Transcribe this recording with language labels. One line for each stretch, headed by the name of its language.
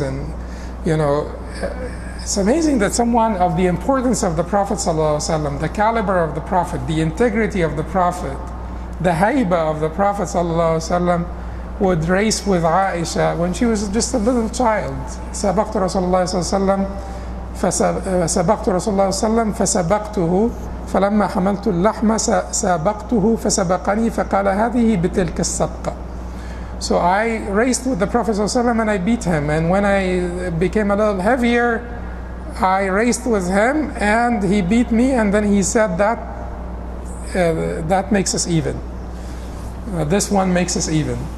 English: And, you know, it's amazing that someone of the importance of the Prophet ﷺ, the caliber of the Prophet, the integrity of the Prophet, the hayba of the Prophet ﷺ, would race with Aisha when she was just a little child.
Arabic: سبقت رسول الله صلى الله عليه وسلم فسبقت رسول الله صلى الله عليه وسلم فسبقته فلما حملت اللحم سبقته فسبقني فقال هذه بتلك السبقة.
English: So I raced with the Prophet ﷺ and I beat him, and when I became a little heavier, I raced with him and he beat me, and then he said that makes us even. This one makes us even.